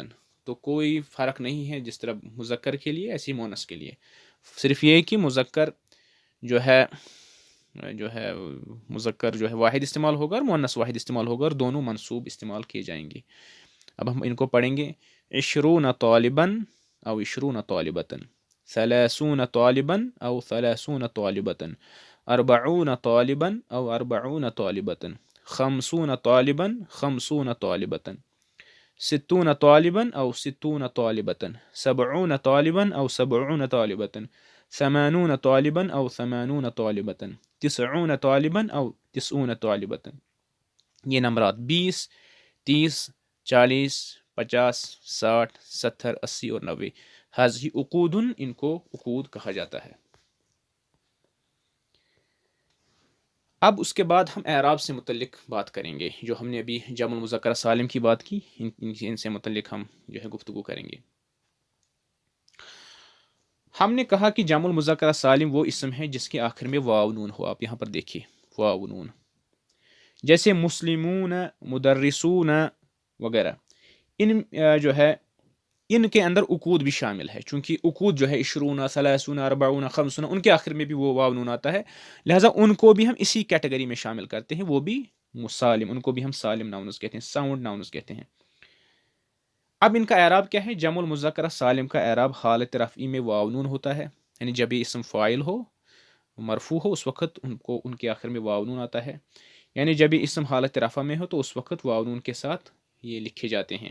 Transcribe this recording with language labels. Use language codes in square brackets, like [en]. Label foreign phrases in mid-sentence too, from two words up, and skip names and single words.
[ur] تو کوئی فرق نہیں ہے جس طرح مذکر کے لیے ایسی مؤنث کے لیے. صرف یہ کہ مذکر جو ہے مذکر جو ہے واحد استعمال ہوگا اور مؤنث واحد استعمال ہوگا اور دونوں منصوب استعمال کیے جائیں گے. اب ہم ان کو پڑھیں گے [ar] 20 طالباً او 20 طالبتاً، 30 طالباً او 30 طالبتاً، 40 طالباً او 40 طالبتاً، 50 طالباً 50 طالبتاً، 60 طالباً او 60 طالبتاً، 70 طالباً او 70 طالبتاً، 80 طالباً او 80 طالبتاً، 90 طالباً او 90 طالبتاً. [ur] یہ نمبرات 20، 30، 40، 50، 60، 70، 80 اور 90 حاضی عقود، ان کو عقود کہا جاتا ہے۔ اب اس کے بعد ہم اعراب سے متعلق بات کریں گے، جو ہم نے ابھی جمع المذکر سالم کی بات کی، ان سے متعلق ہم جو ہے گفتگو کریں گے۔ ہم نے کہا کہ جمع المذکر سالم وہ اسم ہے جس کے آخر میں واو نون ہو۔ آپ یہاں پر دیکھیے واو نون، جیسے مسلمون، مدرسون وغیرہ، ان جو ہے ان کے اندر عقود بھی شامل ہے، چونکہ عقود جو ہے [ar] عشرون، ثلاثون، اربعون، خمسون، [ur] ان کے آخر میں بھی وہ واو نون آتا ہے، لہٰذا ان کو بھی ہم اسی کیٹیگری میں شامل کرتے ہیں، وہ بھی مسالم، ان کو بھی ہم سالم ناؤنز کہتے ہیں، [en] sound nouns [ur] کہتے ہیں۔ اب ان کا اعراب کیا ہے؟ جمع المذکر سالم کا اعراب حالت رفعی میں واو نون ہوتا ہے، یعنی جب یہ اسم فاعل ہو، مرفوع ہو، اس وقت ان کے آخر میں واو نون آتا ہے، یعنی جب یہ اسم حالت رفع میں ہو تو اس وقت واو نون کے ساتھ یہ لکھے جاتے ہیں۔